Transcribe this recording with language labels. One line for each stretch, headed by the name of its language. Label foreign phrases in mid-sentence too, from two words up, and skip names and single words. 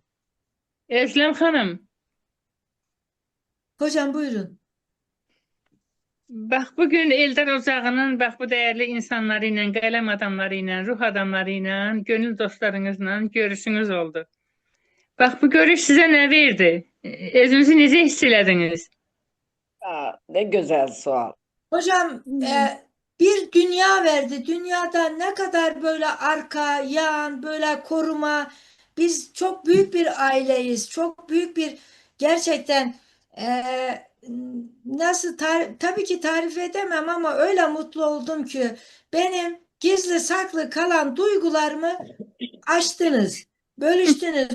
Turkish: Özlem Hanım, Hocam buyurun. bak bugün Eldar Ocağı'nın bak bu değerli insanlarıyla, kalem adamlarıyla, ruh adamlarıyla, gönül dostlarınızla görüşünüz oldu. Bak bu görüş size ne verdi?
Azerbaijani: Özünüzü necə hiss elədiniz?
Turkish: Ne güzel sual. Hocam bir dünya verdi. Dünyada ne kadar böyle arka, yan, böyle koruma. Biz çok büyük bir aileyiz. Çok büyük bir gerçekten tabii ki tarif edemem ama öyle mutlu oldum ki benim gizli saklı kalan duygularımı açtınız, bölüştünüz.